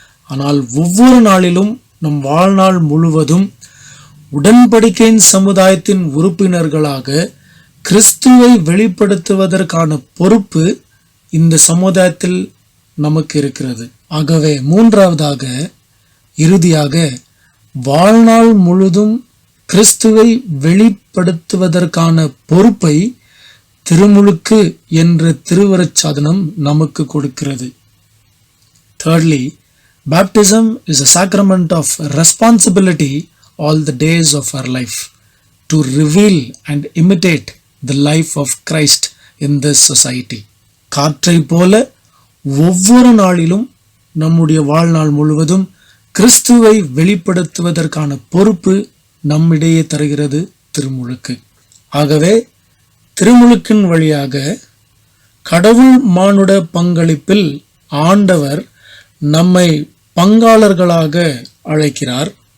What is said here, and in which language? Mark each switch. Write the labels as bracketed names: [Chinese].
[Tamil] ஆனால் ஒவ்வொரு நாளிலும் நம் வாழ்நாள் முழுவதும் உடன்படிக்கையின் சமுதாயத்தின் உறுப்பினர்களாக கிறிஸ்துவை வெளிப்படுத்துவதற்கான பொறுப்பு இந்த சமுதாயத்தில் நமக்கு இருக்கிறது. ஆகவே மூன்றாவதாக இறுதியாக வாழ்நாள் முழுதும் கிறிஸ்துவை வெளிப்படுத்துவதற்கான பொறுப்பை திருமுழுக்கு என்ற திருவருட்சாதனம் நமக்கு கொடுக்கிறது. [English] Thirdly, baptism is a sacrament of responsibility all the days of our life to reveal and imitate the life of Christ in this society. [Tamil] காற்றை போல ஒவ்வொரு நாளிலும் நம்முடைய வாழ்நாள் முழுவதும் கிறிஸ்துவை வெளிப்படுத்துவதற்கான பொறுப்பு நம்மிடையே தருகிறது திருமுழுக்கு. ஆகவே திருமுழுக்கின் வழியாக கடவுள் மானுட பங்களிப்பில் ஆண்டவர் நம்மை பங்காளர்களாக அழைக்கிறார்.